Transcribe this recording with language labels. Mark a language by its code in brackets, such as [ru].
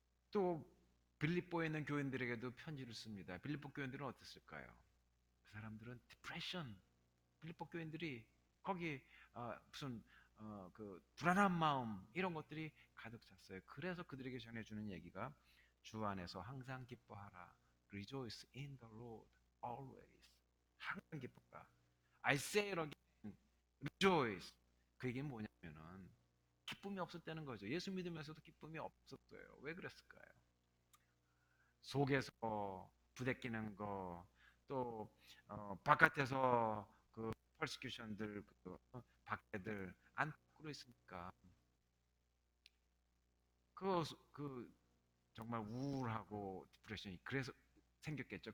[ko] 또 빌립보에 있는 교인들에게도 편지를 씁니다. 빌립보 교인들은 어땠을까요? 그 사람들은 디프레션, 빌립보 교인들이 거기 무슨 그 불안한 마음 이런 것들이 가득 찼어요. 그래서 그들에게 전해주는 얘기가 주 안에서 항상 기뻐하라. [en] Rejoice in the Lord always. [ko] 항상 기뻐라. [en] I say it again. Rejoice. [ko] 그 얘기는 뭐냐면은 기쁨이 없었다는 거죠. 예수 믿으면서도 기쁨이 없었어요. 왜 그랬을까요? 속에서 부대끼는 거, 또 바깥에서 그 퍼시큐션들, 박해들 안 거꾸로 있으니까 그 정말 우울하고 디프레션이 그래서 생겼겠죠.